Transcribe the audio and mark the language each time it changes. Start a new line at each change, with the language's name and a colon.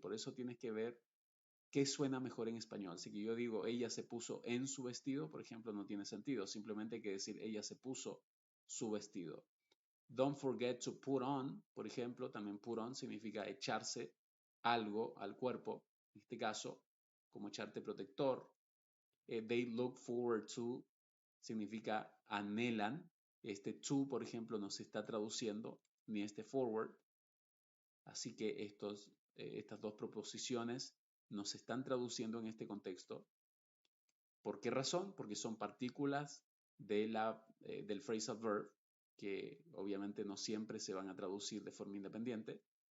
Spanish: Por eso tienes que ver qué suena mejor en español. Si yo digo ella se puso en su vestido, por ejemplo, no tiene sentido. Simplemente hay que decir ella se puso su vestido.
English: Don't forget to put on,
Spanish: por ejemplo, también put on significa echarse algo al cuerpo. En este caso, como echarte protector.
English: They look forward to
Spanish: significa anhelan. Este to, por ejemplo, no se está traduciendo, ni este forward. Así que estas dos proposiciones no se están traduciendo en este contexto. ¿Por qué razón? Porque son partículas del phrasal verb que obviamente no siempre se van a traducir de forma independiente.